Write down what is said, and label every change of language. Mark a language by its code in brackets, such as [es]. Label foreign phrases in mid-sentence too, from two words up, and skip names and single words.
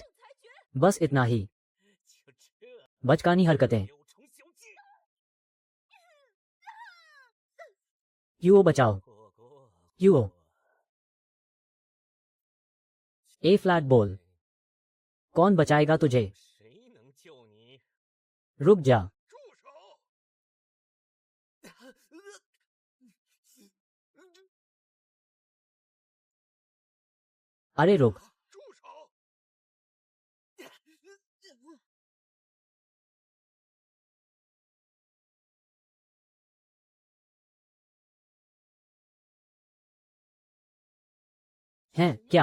[hi] बस इतना ही। बचकानी हरकतें। यूओ बचाओ। यूओ ए फ्लैट बोल। कौन बचाएगा तुझे? [zh] 谁能救你？ [hi] रुक जा। [zh] 住手！ [hi] अरे रुक। [zh] 住手！ [hi] हैं क्या?